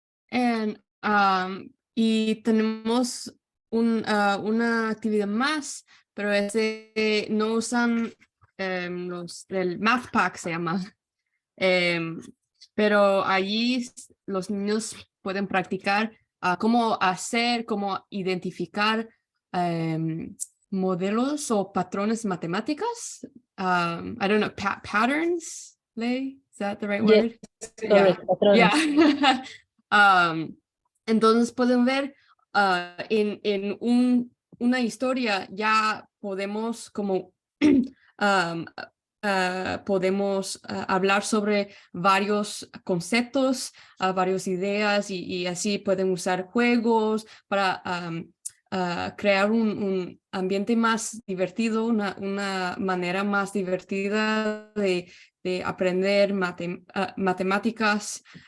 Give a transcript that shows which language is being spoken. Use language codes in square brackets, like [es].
[es] And, y tenemos una actividad más, pero no usan los del Math Pack, se llama. Pero allí los niños pueden practicar cómo identificar modelos o patrones matemáticas. [en] I don't know, patterns, Lei? Is that the right word? Correct, patrones. Yeah. [es] Entonces pueden ver en una historia ya podemos como podemos hablar sobre varios conceptos, varias ideas, y así pueden usar juegos para crear un ambiente más divertido, una manera más divertida de aprender matemáticas.